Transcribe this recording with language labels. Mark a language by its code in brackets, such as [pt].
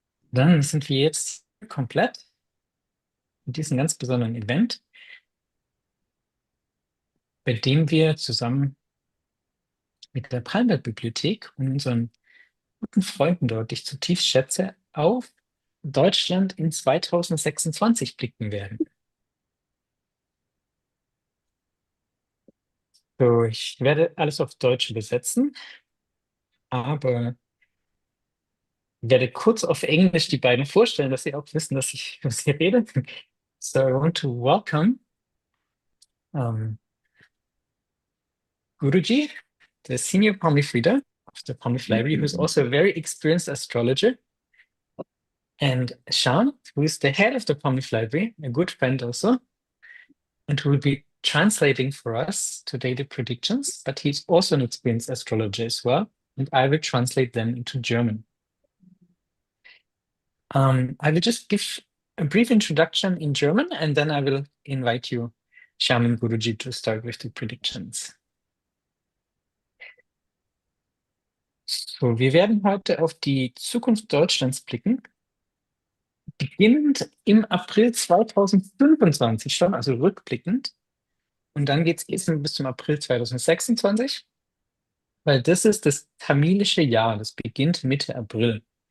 [de] Dann sind wir jetzt komplett mit diesem ganz besonderen Event, bei dem wir zusammen mit der Palmblattbibliothek und unseren guten Freunden dort, die ich zutiefst schätze, auf Deutschland in 2026 blicken werden. So, ich werde alles auf Deutsch übersetzen, aber werde kurz auf Englisch die beiden vorstellen, dass sie auch wissen, dass ich über sie rede. [en] So I want to welcome Guruji, the senior Palmblatt reader of the Palmblatt Library, who's also a very experienced astrologer, and Sean, who is the head of the Palmblatt Library, a good friend also, and who will be translating for us today the predictions, but he's also an experienced astrologer as well, and I will translate them into German. I will just give a brief introduction in German, and then I will invite you, Shaman Guruji, to start with the predictions. [de] So, wir werden heute auf die Zukunft Deutschlands blicken, beginnend im April 2025 schon, also rückblickend. Und dann geht es bis zum April 2026, weil das ist das tamilische Jahr, das beginnt Mitte April.